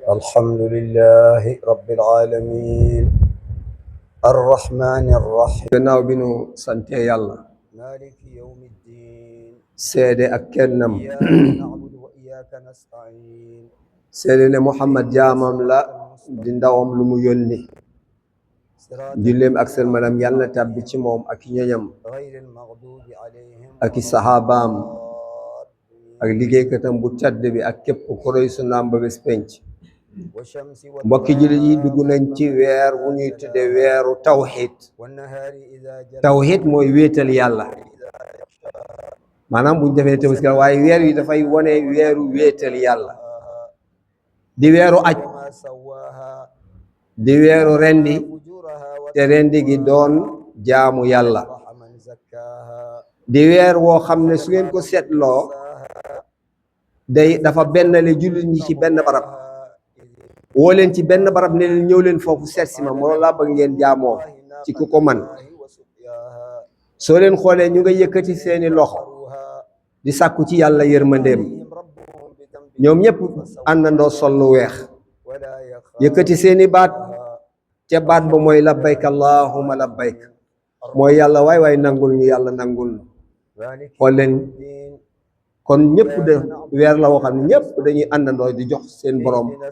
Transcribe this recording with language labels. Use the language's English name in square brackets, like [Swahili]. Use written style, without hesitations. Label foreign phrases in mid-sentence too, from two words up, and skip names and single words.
[Arabic] الحمد لله رب العالمين الرحمن الرحيم [Wolof] gannaaw bi nu sante yàlla [Arabic] مالك يوم الدين [Wolof] seede ak kennam [Arabic] إياك نعبد وإياك نستعين [Wolof] seede ne Muhammad jaamam la di ndawam lu mu yónni [Arabic] صراط [Wolof] julleem ak sëlmalam yàlla na tàbbi ci moom ak ñoñam [Arabic] غير المغضوب عليهم [Wolof] ak i saxaabaam ak liggéeykatam bu tedd bi ak képp ku roy sunnaam ba bés penc [Arabic] والشمس [Wolof] mbokki jullit yi dugg nañ ci weer wu ñuy tudde weeru tawxid [Arabic] والنهار إذا جلى [Wolof] tawxid mooy wéetal yàlla maanaam buñ defee tabaski waaye weer yi dafay wone weeru wéetal yàlla di weeru aj [Arabic] وما سواها [Wolof] di weeru rendi [Arabic] فجورها [Wolof] te rendi gi doon jaamu yàlla [Arabic] وأفلح من زكاها [Wolof] di weer woo xam ne su ngeen ko seetloo day dafa bennale jullit ñi ci benn barab woo leen ci benn barab ne leen ñëw leen foofu seet si ma moo laa bëgg ngeen jaamoo ci ku ko man soo leen xoolee ñu nga yëkkati seeni loxo di sàkku ci yàlla yërmandeem ñoom ñëpp àndandoo sol lu weex yëkkati seeni baat te baat ba mooy [Arabic] لبيك اللهم لبيك [Wolof] mooy yàlla waay waay nangul ñu yàlla nangul ñu xool leen kon ñëpp de weer la woo xam ne ñëpp dañuy àndandoo di jox seen borom